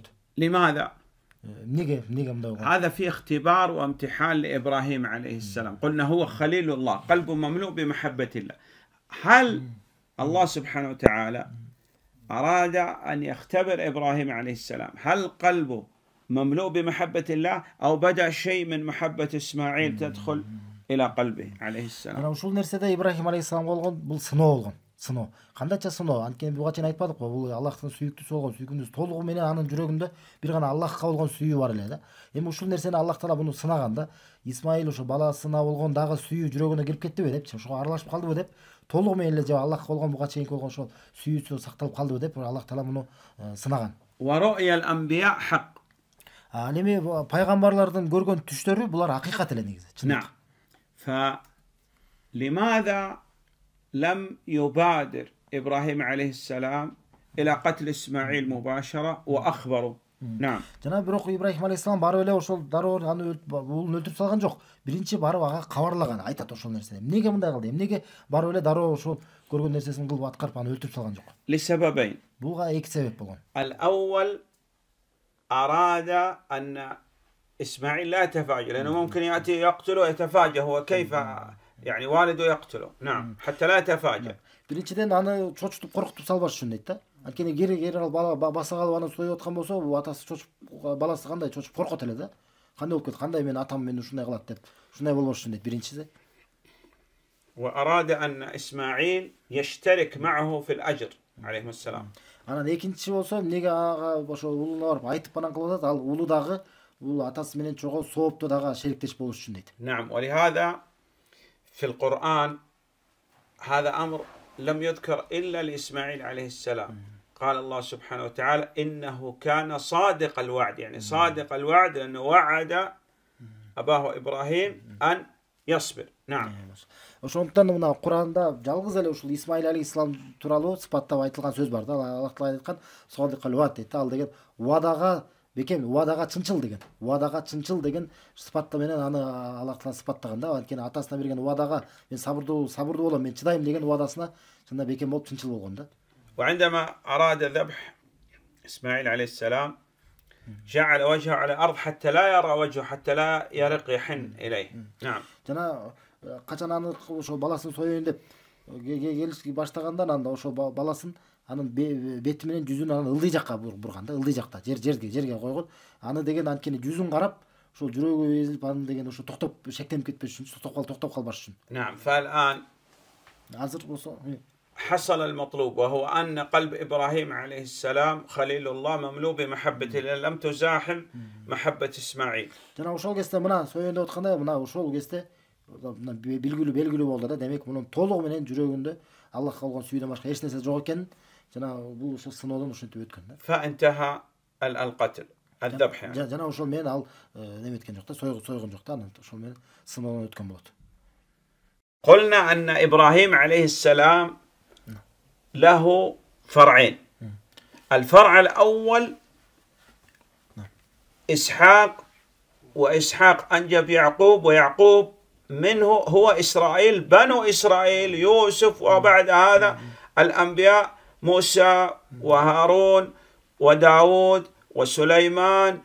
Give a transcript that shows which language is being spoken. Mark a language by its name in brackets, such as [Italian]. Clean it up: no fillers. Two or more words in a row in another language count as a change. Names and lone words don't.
[Arabic] لماذا؟ [Kyrgyz] Неге мындай болгон? [Arabic] هذا في اختبار وامتحان لإبراهيم عليه السلام. قلنا هو خليل الله، قلبه مملوء بمحبة الله. هل الله سبحانه وتعالى أراد أن يختبر إبراهيم عليه السلام هل قلبه مملوء بمحبة الله أو بدأ شيء من محبة إسماعيل تدخل إلى قلبه عليه السلام. [Kyrgyz] Ana ушул нерседе Ибрахим алейхиссалам болгон, бул сыноо болгон. Сыноо. Кандайча сыноо? Анткени буга чейин айтпадыкпы? Бул Аллахтын сүйүктүүсү болгон, сүйкүмдүүсү толугу менен анын жүрөгүндө бир гана Аллахка болгон сүйүү бар эле да. Эми ушул нерсени Аллах таала буну сынаганда, Исмаил ошо баласына болгон дагы сүйүү жүрөгүнө кирип кеттиби депчи, ошого аралашып калдыбы деп, толугу менен эле же Аллахка болгон буга чейинки болгон ошол сүйүүсү сакталып калдыбы деп Аллах таала муну сынаган. [Arabic] ورؤيا الأنبياء حق. [Kyrgyz] Ал эми пайгамбарлардын көргөн түштөрү булар акыйкат эле негизи. [Arabic] نعم. فلماذا لم يبادر إبراهيم عليه السلام إلى قتل إسماعيل مباشرة وأخبره؟ نعم. [Kyrgyz] Жана бирок Ибрахим алейхиссалам барып эле ошол дароо аны уулун өлтүрүп салган жок. Биринчи барып ага кабарлаган, айтат ошол нерсени. Эмнеге мындай кылды? Эмнеге барып эле дароо ошол көргөн нерсесин кылып аткарып аны өлтүрүп салган жок? [Arabic] لسببين. [Kyrgyz] Буга эки себеп болгон. [Arabic] الأول أراد أن إسماعيل لا يتفاجأ لأنه ممكن يأتي يقتله ويتفاجأ هو كيف يعني والده يقتله. نعم. حتى لا يتفاجأ. [Kyrgyz] Биринчиден аны чочутуп коркутуп салбаш үчүн дейт да. Анткени кери ал бала баса калып аны союп аткан болсо, бул атасы чочуп, баласы кандай чочуп коркот эле да. Кандай болуп кетет? Кандай мен атам мени ушундай кылат деп. Ушундай болбош үчүн дейт биринчиси. [Arabic] وأراد أن إسماعيل يشترك معه في الأجر عليه السلام. [Kyrgyz] Анан экинчиси болсо, эмнеге ага ошо уулуна барып айтып анан кылып атат, ал уулу дагы бул атасы менен чогуу соопту дагы шериктеш болуш үчүн дейт. [Arabic] نعم ولهذا في القرآن هذا أمر لم يذكر إلا لإسماعيل عليه السلام. قال الله سبحانه وتعالى إنه كان صادق الوعد يعني صادق الوعد لأنه وعد أباه إبراهيم أن يصبر. نعم. [Kyrgyz] Ошондуктан мына Куранда жалгыз эле ушул Исмаил алейхиссалам тууралуу сыпаттап айтылган сөз бар да. Аллах таала айткан [Arabic] صادق الوعد [Kyrgyz] дейт. Ал деген убадага бекем, убадага чынчыл деген. Убадага чынчыл деген сыпатта менен аны Аллах таала сыпаттаган да. Анткени атасына берген убадага мен сабырдуу болом, мен чыдайм деген убадасына чында бекем болуп чынчыл болгон да. [Arabic] وعندما أراد ذبح إسماعيل عليه السلام جعل وجهه على الأرض حتى لا يرى وجهه حتى لا يرق يحن إليه. نعم. [Kyrgyz] Жана качан аны ошо баласын союйн деп келишки баштагандан анда ошо баласын анын бети менен жүзүн анын ылдый жакка бурган да, ылдый жакта жерге койгон. Аны деген анткени жүзүн карап ошол жүрөгү эзилип аны деген ошо токтоп шектенип кетпеш үчүн, токтоп калбаш үчүн. [Arabic] نعم. فالآن [Kyrgyz] азыр болсо [Arabic] حصل المطلوب وهو أن قلب إبراهيم عليه السلام خليل الله مملوء بمحبة الله لم تزاحم محبة إسماعيل. [Kyrgyz] жана ошол кезде мына союн деп атканда мына ошол кезде белгилүү болду да. Демек мунун толугу менен жүрөгүндө Аллахка болгон сүйүүдөн башка эч нерсе жок экенин жана бул ошол сыноодон ошентип өткөн да. [Arabic] فانتهى القتل الذبح يعني. [Kyrgyz] жана ошол менен ал неметкен жок да, сойгон жок да, анан ошол менен сыноодон өткөн болот. [Arabic] قلنا أن إبراهيم عليه السلام له فرعين. الفرع الأول إسحاق وإسحاق أنجب يعقوب، ويعقوب منه هو إسرائيل، بنو إسرائيل يوسف، وبعد هذا الأنبياء موسى وهارون وداود وسليمان.